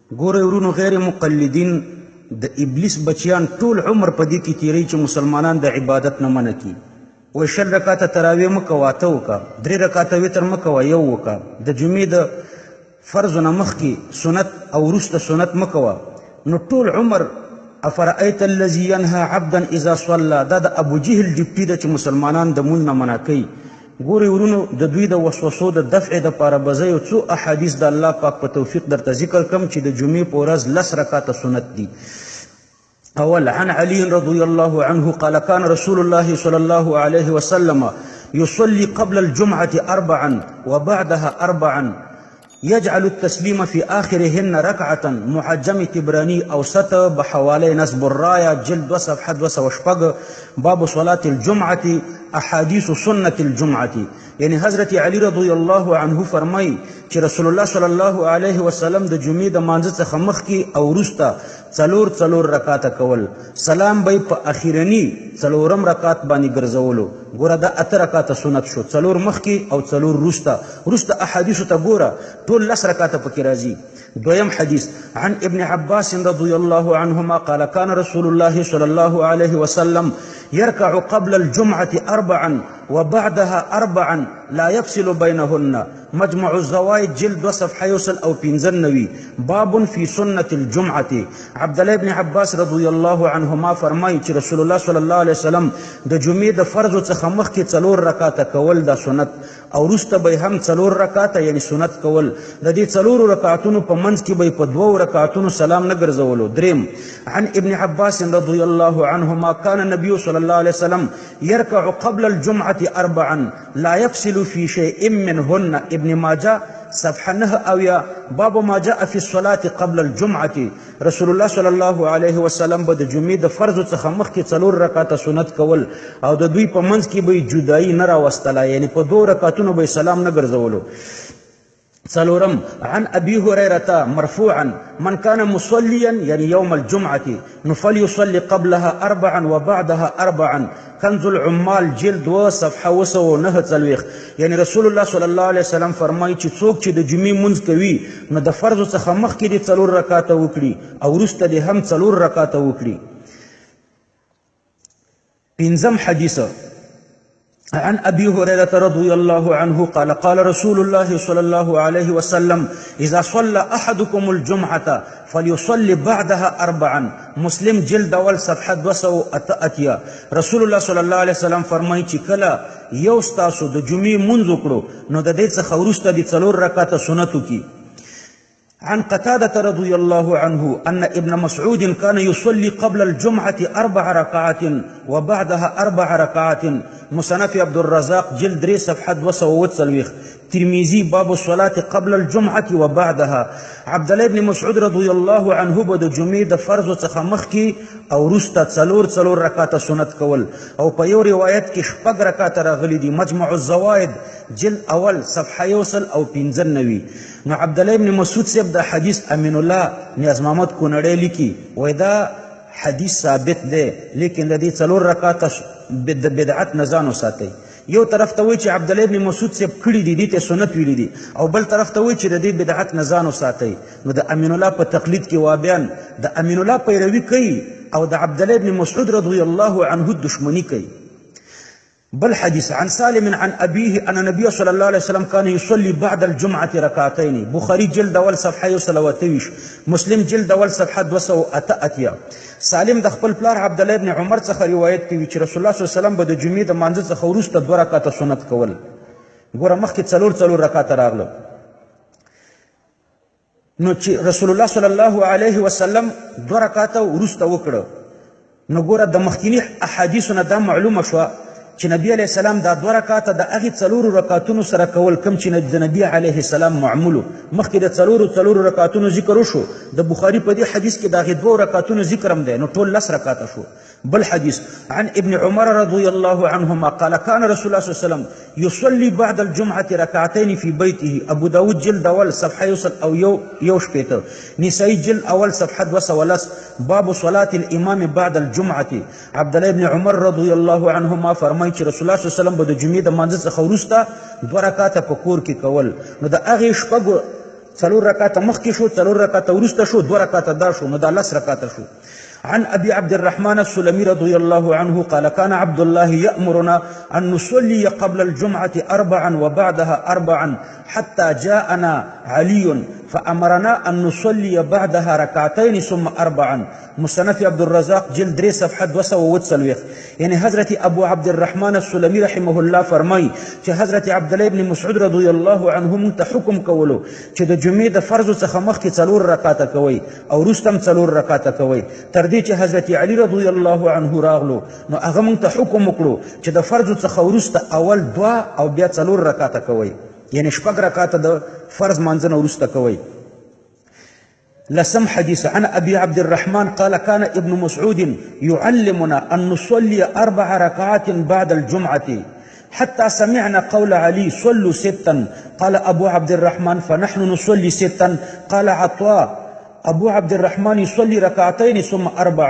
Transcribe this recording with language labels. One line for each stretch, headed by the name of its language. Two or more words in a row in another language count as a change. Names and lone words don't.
Pashto: ګورئ ورونو غیر مقلدین د ابلیس بچیان ټول عمر په دې کې تیروي چې مسلمانان د عبادت نه منع کي. وایي 100 رکاته تراویح مه کوه 8 وکړه، 3 رکاته وتر مه کوه 1 وکړه، د جمعې د فرضو نه مخکې سنت او وروسته سنت مه کوه. نو ټول عمر
Arabic: افرأیت الذي ينهى عبدا اذا صلى
Pashto: دا د ابو جهل ډیپټي ده چې مسلمانان د مونځ نه منع کوي. ګورئ ورونو د دوی د وسوسو د دفع دپاره به زه یو څو احادیث د الله پاک په توفیق درته ذکر کړم چې د جمعې په ورځ 10 رکاته سنت دي.
Arabic: أول عن علي رضي الله عنه قال كان رسول الله صلى الله عليه وسلم يصلي قبل الجمعة 4 وبعدها 4 يجعل التسليم في آخرهن ركعة محجم تبراني أوسط بحوالي نصب الراية جلد وصفحة 2 باب صلاة الجمعة أحاديث سنة الجمعة.
Pashto: يعني حضرت علي
Arabic: رضي الله عنه
Pashto: فرمای چې رسول الله
Arabic: صلی الله علیه وسلم
Pashto: د جمعې د مانځه څخه مخکې او وروسته څلور رکاته کول، سلام به په اخیرني 4م رکات باندې ګرځولو. ګوره دا 8 رکاته سنت شو، 4 مخکې او 4 وروسته احادیثو ته ګوره ټول 10 رکاته پکې راځي.
Arabic: دویم حدیث عن ابن عباس رضي الله عنهما قال كان رسول الله صلى الله عليه وسلم يركع قبل الجمعة 4 وبعدها 4 لا يفصل بينهن مجمع الزوائد جلد وصفحة يوصل أو 95 باب في سنة الجمعة.
Pashto: عبد الله بن عباس
Arabic: رضي الله عنهما
Pashto: فرمای چې رسول الله
Arabic: صلی الله علیه وسلم
Pashto: د جمعې د فرضو څخه مخکې 4 رکاته کول دا سنت او وروسته به هم 4 رکاته یعنی سنت کول. د دې 4 رکعتونو په منځ کې به په 2 رکعتونو سلام نه ګرځولو.
Arabic: دریم عن ابن عباس رضي الله عنهما كان النبي صلى الله عليه وسلم يركع قبل الجمعة 4 لا يفصل في شيء منهن. ابن ماجه صفحه 9 باب ما جاء في الصلاة قبل الجمعة.
Pashto: رسول الله
Arabic: صلی الله علیه وسلم
Pashto: به د جمعې د فرضو څخه مخکې 4 رکعاته سنت کول او د دوی په منځ کې به جدایي نه راوستله، یعنی په 2 رکعتونو به سلام نه ګرځولو. څلورم
Arabic: عن ابي هريره مرفوعا من كان مصليا يعني يوم الجمعه فليصلي قبلها 4 وبعدها 4 کنز العمال جلد و صفحه 209
Pashto: یعنی رسول الله
Arabic: صلی الله علیه وسلم
Pashto: فرمایي چې څوک چې د جمعې منځ کوي نو د فرض څخه مخکې د 4 رکعاته وکړي او وروسته د هم 4 رکعاته وکړي. پنځم حدیث
Arabic: عن أبي هريرة رضي الله عنه قال قال رسول الله صلى الله عليه وسلم إذا صلى أحدكم الجمعة فليصلي بعدها 4 مسلم جلد اول صفحه 208.
Pashto: رسول الله
Arabic: صلى الله عليه وسلم
Pashto: فرمایي چې کله یو ستاسو د جمعې منځ وکړو نو د دې څخه وروسته د 4 رکعاته سنت وکړي.
Arabic: عن قتادة رضي الله عنه أن ابن مسعود كان يصلي قبل الجمعة 4 ركعات وبعدها 4 ركعات. مصنف عبد الرزاق جلد 3 صفحة 240. ترمذي باب الصلاة قبل الجمعة وبعدها.
Pashto: عبد الله بن مسعود
Arabic: رضي الله عنه
Pashto: به د جمعې د فرض څخه مخکې او وروسته 4 رکعاته سنت کول او په یو روایت کې 4 رکعاته راغلي دي. مجمع الزوائد جلد اول صفحه 195. نو عبد الله بن مسعود صاحب دا حدیث امین الله نیاز محمد کونړی لیکي وای دا حدیث ثابت دی لیکن د دې 4 رکعاته بدعت نه ځان وساتئ. یو طرف ته وایي چې عبد الله بن مسعود صاحب کړي دي دې ته سنت ویلي دي او بل طرف ته وایي چې د دې بدعت نه ځان وساتئ. نو د امین الله په تقلید کې وابیان د امین الله پیروي کوي او د عبد الله بن مسعود
Arabic: رضی الله عنه
Pashto: دشمنی کوي.
Arabic: بل حديث عن سالم عن أبيه أن النبي صلى الله عليه وسلم كان يصلي بعد الجمعة ركعتين. بخاري جلد أول صفحة 123 مسلم جلد أول صفحة 208.
Pashto: سالم د خپل پلار عبد الله بن عمر څخه روایت کوي چې رسول الله
Arabic: صلی الله علیه وسلم
Pashto: به د جمعې د مانځه څخه وروسته 2 رکعاته سنت کول. ګوره مخکې 4 رکعاته راغله نو چې رسول الله
Arabic: صلی الله علیه وسلم
Pashto: 2 رکعاته وروسته وکړه نو ګوره د مخکینی احادیثو نه دا معلومه شوه چې نبی
Arabic: علیه السلام
Pashto: دا 2 رکعاته د هغې 4 رکعتونو سره کول کوم چې د نبی
Arabic: علیه السلام
Pashto: معمولو. مخکې د 4 رکعتونو ذکر وشو د بخاري په دې حدیث کې د هغې 2 رکعتونو ذکر هم دی نو ټول 10 رکعاته شو.
Arabic: بل حديث عن ابن عمر رضي الله عنهما قال كان رسول الله صلى الله عليه وسلم يصلي بعد الجمعة ركعتين في بيته. أبو داود جلد أول صفحة يوصل أو يوش بيته. نسائي جلد أول صفحة 2 باب صلاة الإمام بعد الجمعة.
Pashto: عبد الله بن عمر
Arabic: رضي الله عنهما
Pashto: فرمایي چې رسول الله
Arabic: صلى الله عليه وسلم
Pashto: به د جمعې د مانځه څخه وروسته 2 رکعاته په کور کې کول. نو د هغې شپږو څلور رکعاته مخکې شو، څلور رکعاته وروسته شو، 2 رکعاته دا شو، نو دا 10 رکعاته شو.
Arabic: عن أبي عبد الرحمن السلمي رضي الله عنه قال كان عبد الله يأمرنا أن نصلي قبل الجمعة 4 وبعدها 4 حتى جاءنا علي فأمرنا أن نصلي بعدها ركعتين ثم 4. مصنف عبد الرزاق جلد 3 صفحة 240.
Pashto: يعني حضرت أبو عبد الرحمن السلمي
Arabic: رحمه الله
Pashto: فرمای چې حضرت عبد الله بن مسعود
Arabic: رضي الله عنه
Pashto: مونږ ته حکم کولو چې د جمعې د فرض څخه مخکې 4 رکعاته کوي او وروسته 4 رکعاته کوي، تر دې چې حضرت علي
Arabic: رضي الله عنه
Pashto: راغلو نو هغه مونږ ته حکم وکړو چې د فرض څخه وروسته اول 2 او بیا 4 رکعاته کوي، یعنی 4 رکعاته د فرض مانځنه وروسته کوي.
Arabic: لسم حديث عن أبي عبد الرحمن قال كان ابن مسعود يعلمنا أن نصلي 4 ركعات بعد الجمعة حتى سمعنا قول علي صلوا 6. قال أبو عبد الرحمن فنحن نصلي 6. قال عطاء أبو عبد الرحمن يصلي ركعتين ثم 4.